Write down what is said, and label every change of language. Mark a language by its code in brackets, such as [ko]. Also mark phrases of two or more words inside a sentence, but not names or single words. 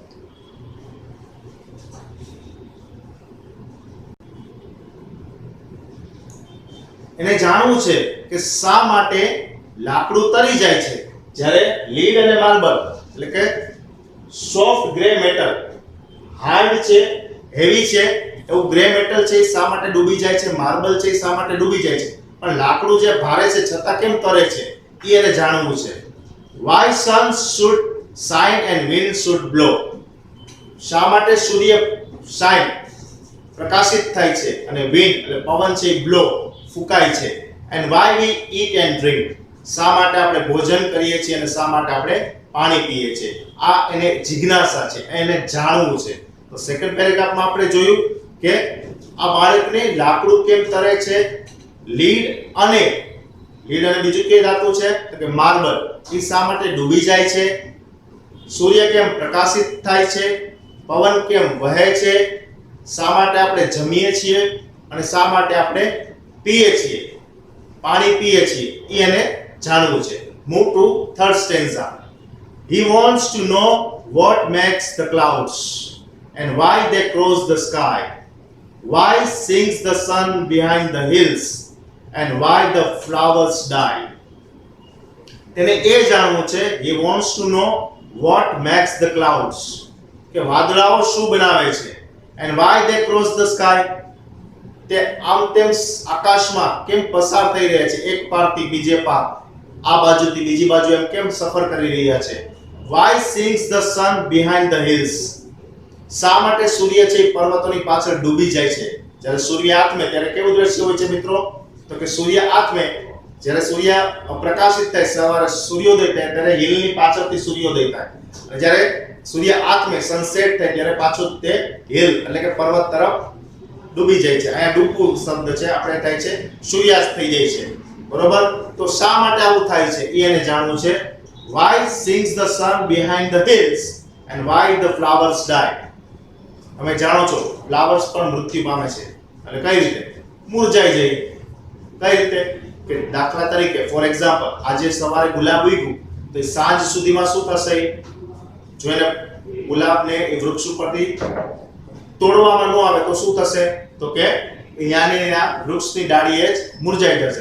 [gu] એને જાણવું છે કે શા માટે લાકડું તરી જાય છે, જ્યારે લીડ અને માર્બલ એટલે કે [en] soft grey metal, [gu] હાર્ડ છે, હેવી છે એવું [en] grey metal [gu] છે એ શા માટે ડૂબી જાય છે? માર્બલ છે એ શા માટે ડૂબી જાય છે? પણ લાકડું જે ભારે છે છતાં કેમ તરે છે? એ એને જાણવું છે. [en] why sun should shine and wind should blow. [gu] શા માટે સૂર્ય શાઇન પ્રકાશિત થાય છે અને wind એટલે પવન છે એ blow ફૂંકાય છે. [en] and why we eat and drink. [gu] શા માટે આપણે ભોજન કરીએ છીએ અને શા માટે આપણે પાણી પીએ છે. આ એને જિજ્ઞાસા છે, એને જાણવું છે. તો સેકન્ડ પેરેગ્રાફમાં આપણે જોયું કે આ બાળકને લાકડું કેમ તરે છે, લીડ અને બીજું કઈ ધાતુ છે તો કે માર્બલ એ શા માટે ડૂબી જાય છે, સૂર્ય કેમ પ્રકાશિત થાય છે, પવન કેમ વહે છે, શા માટે આપણે જમીએ છીએ અને શા માટે આપણે પીએ છીએ, પાણી પીએ છીએ, એ એને જાણવું છે. [en] Move to third stanza. He wants to know what makes the clouds and why they cross the sky, why sinks the sun behind the hills and why the flowers die. [gu] તેને એ જાણવું છે, [en] he wants to know what makes the clouds, [gu] કે વાદળાઓ શું બનાવે છે, [en] and why they cross the sky, [gu] તે આમ તેમ આકાશમાં કેમ પસાર થઈ રહ્યા છે, એક પારથી બીજે પાર, આ બાજુથી બીજી બાજુ એમ કેમ સફર કરી રહ્યા છે. [en] Why sinks the sun behind the hills, [gu] શા માટે સૂર્ય છે પર્વતોની પાછળ ડૂબી જાય છે. જ્યારે સૂર્ય આથમે ત્યારે કેવું દ્રશ્ય હોય છે મિત્રો, તો કે સૂર્ય આથમે જ્યારે સૂર્ય પ્રકાશિત થાય, સવારે સૂર્યોદય થાય ત્યારે હિલની પાછળથી સૂર્યોદય થાય, અને જ્યારે સૂર્ય આથમે સનસેટ થાય ત્યારે પાછો તે હિલ એટલે કે પર્વત તરફ ડૂબી જાય છે. અહીંયા ડૂબવું શબ્દ છે, આપણે થાય છે સૂર્યાસ્ત થઈ જાય છે, બરોબર. તો શા માટે આવું થાય છે એ એને જાણવું છે. [en] Why sinks the sun behind the hills and why the flowers die. [gu] તમે જાણો છો ફ્લાવર્સ પણ મૃત્યુ પામે છે, એટલે કઈ રીતે મુરઝાઈ જાય, કઈ રીતે કે દાખલા તરીકે [en] for example [gu] આજે સવારે ગુલાબ ઉગ્યું તો સાંજ સુધીમાં શું થશે, જો એને ગુલાબને એ વૃક્ષ ઉપરથી તોડવામાં ન આવે તો શું થશે, તો કે અહીંયાની વૃક્ષની ડાળીએ જ મુરઝાઈ જશે.